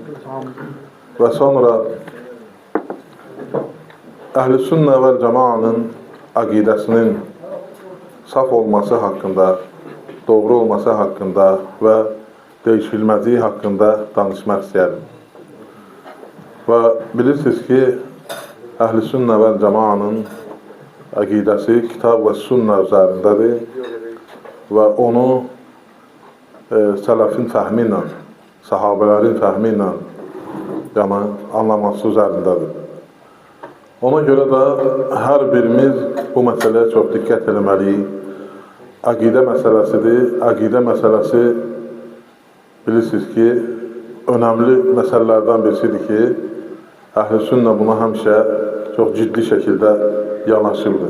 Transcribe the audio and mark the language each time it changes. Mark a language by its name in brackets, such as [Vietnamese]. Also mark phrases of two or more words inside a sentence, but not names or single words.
[Turkish] Ve sonra, [Azerbaijani] Əhl-i Sünnə və Cəmaanın [Turkish] akidesinin saf olması hakkında, doğru olması hakkında ve değişilməzliği hakkında danışmak istəyərdim. [Azerbaijani] Ve bilirsiniz ki, Əhl-i Sünnə və Cəmaanın akidesi kitab ve sünnə üzərindədir ve onu sələfin fəhmi ilə, sahabələrin fəhmi ilə yəni anlaması üzərindədir. [Turkish] Ona göre de her birimiz bu meseleye çok dikkat etmeliyiz. Akide meselesidir. Akide meselesi bilirsiniz ki önemli meselelerden birisidir ki [Azerbaijani] Əhl-i Sünnə buna həmişə [Turkish] çok ciddi şekilde yanaşırdı.